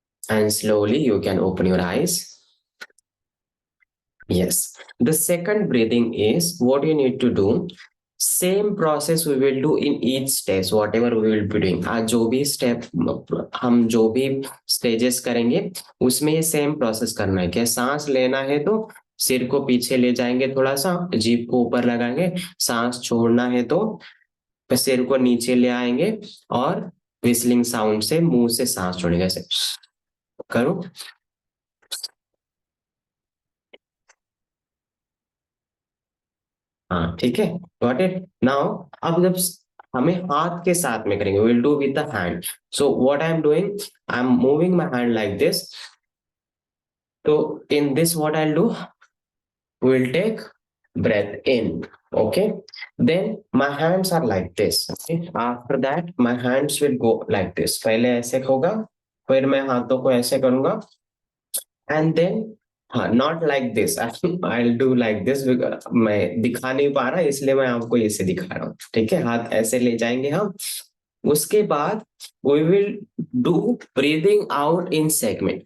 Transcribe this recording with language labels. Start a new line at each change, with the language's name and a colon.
English: And slowly you can open your eyes. Yes. The second breathing is what you need to do. Same process we will do in each stage, whatever we will be doing.
Hindi: आज जो भी step हम जो भी stages करेंगे उसमें ये same process करना है. क्या सांस लेना है तो सिर को पीछे ले जाएंगे, थोड़ा सा जीभ को ऊपर लगाएंगे. सांस छोड़ना है तो सिर को नीचे ले आएंगे और विस्लिंग साउंड से मुंह से सांस छोड़ेंगे. ऐसे करो. हाँ ठीक है.
English: Got it.
Hindi: नाउ अब जब हमें हाथ के साथ में करेंगे,
English: Will do with the hand. So what I am doing, I am moving my hand like this. तो in this what I will do, will take breath in. Okay, then my hands are like this. Okay, after that my hands will go like this.
Hindi: पहले ऐसे होगा, फिर मैं हाथों को ऐसे करूंगा,
English: and then
Hindi: हाँ
English: Not like this, I do like this.
Hindi: मैं दिखा नहीं पा रहा इसलिए मैं आपको इसे दिखा रहा हूँ. ठीक है, हाथ ऐसे ले जाएंगे हम. उसके बाद
English: We will do breathing out in segment.